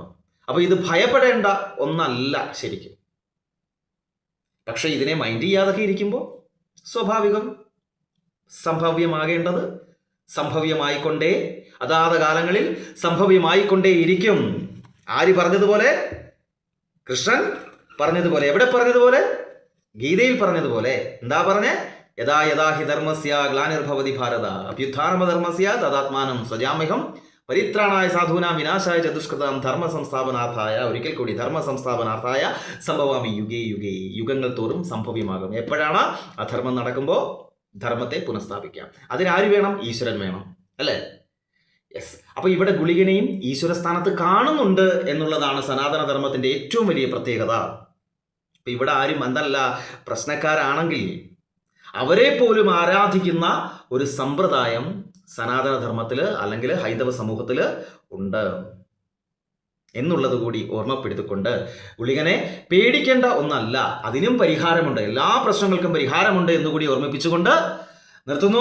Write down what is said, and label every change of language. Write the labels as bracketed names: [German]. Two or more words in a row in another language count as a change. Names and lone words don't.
[Malayalam] അപ്പോൾ ഇത് ഭയപ്പെടേണ്ട ഒന്നല്ല ശരിക്കും. പക്ഷെ ഇതിനെ മൈൻഡ് ചെയ്യാതൊക്കെ ഇരിക്കുമ്പോൾ സ്വാഭാവികം, സംഭവ്യമാകേണ്ടത് സംഭവ്യമായിക്കൊണ്ടേ, അതാത് കാലങ്ങളിൽ സംഭവ്യമായിക്കൊണ്ടേ ഇരിക്കും. ആര് പറഞ്ഞതുപോലെ? കൃഷ്ണൻ പറഞ്ഞതുപോലെ. എവിടെ പറഞ്ഞതുപോലെ? ഗീതയിൽ പറഞ്ഞതുപോലെ. എന്താ പറഞ്ഞേ? [Sanskrit] യഥാ യഥാ ഹി ധർമ്മസ്യ ഗ്ലാനിർഭവതി ഭാരത അഭ്യുത്ഥാനമധർമ്മസ്യ തദാത്മാനം സ്വജാമ്യഹം പരിത്രാണായ സാധൂനാം വിനാശായ ചതുഷ്കൃതം ധർമ്മ സംസ്ഥാപനാർത്ഥായ. [Malayalam] ഒരിക്കൽ കൂടി, [Sanskrit] ധർമ്മ സംസ്ഥാപനാർത്ഥായ സംഭവാമി യുഗേ യുഗേ. [Malayalam] യുഗങ്ങൾ തോറും സംഭവ്യമാകും. എപ്പോഴാണ്? അധർമ്മം നടക്കുമ്പോൾ ധർമ്മത്തെ പുനഃസ്ഥാപിക്കാം. അതിനാര് വേണം? ഈശ്വരൻ വേണം, അല്ലേ? യെസ്. അപ്പോൾ ഇവിടെ ഗുളികനെയും ഈശ്വര സ്ഥാനത്ത് കാണുന്നുണ്ട് എന്നുള്ളതാണ് സനാതനധർമ്മത്തിൻ്റെ ഏറ്റവും വലിയ പ്രത്യേകത. ഇപ്പം ഇവിടെ ആരും എന്തല്ല പ്രശ്നക്കാരാണെങ്കിൽ അവരെ പോലും ആരാധിക്കുന്ന ഒരു സമ്പ്രദായം സനാതനധർമ്മത്തിൽ അല്ലെങ്കിൽ ഹൈന്ദവ സമൂഹത്തിൽ ഉണ്ട് എന്നുള്ളത് കൂടി ഓർമ്മപ്പെടുത്തിക്കൊണ്ട്, ഗുളികനെ പേടിക്കേണ്ട ഒന്നല്ല, അതിനും പരിഹാരമുണ്ട്, എല്ലാ പ്രശ്നങ്ങൾക്കും പരിഹാരമുണ്ട് എന്നുകൂടി ഓർമ്മിപ്പിച്ചുകൊണ്ട് നിർത്തുന്നു.